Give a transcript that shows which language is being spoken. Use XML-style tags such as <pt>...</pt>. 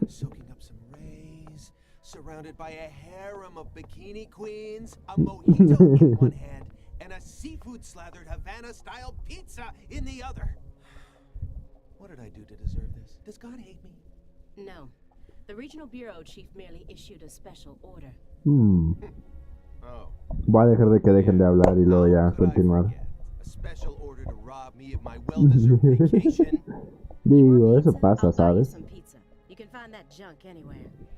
<en>Soaking up some rays, surrounded by a harem of bikini queens, a mojito in one hand, and a seafood-slathered Havana-style pizza in the other. What did I do to deserve this? Does God hate me? No. The regional bureau chief merely issued a special order. Oh.</en> <es>Voy a dejar de que dejen de hablar y luego ya continuar.</es> <en>A special order to rob me of my well-deserved vacation.</en> <es>Digo, eso pasa, ¿sabes?</es> <en>You can find that junk anywhere.</en>